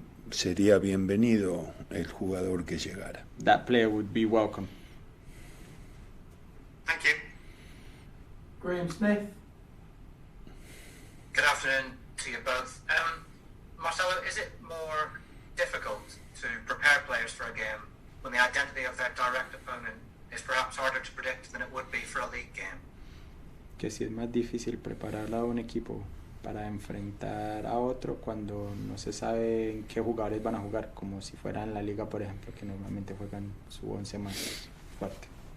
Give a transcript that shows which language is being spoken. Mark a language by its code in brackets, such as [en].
[es] sería bienvenido el jugador que llegara. [en] that player would be welcome. Thank you. Graham Smith. Good afternoon to you both. Marcelo, is it more difficult to prepare players for a game when the identity of their direct opponent is perhaps harder to predict than it would be for a league game? [es] Que si es más difícil preparar a un equipo para enfrentar a otro cuando no se sabe en qué jugadores van a jugar, como si fuera en la liga, por ejemplo, que normalmente juegan su 11 más fuerte.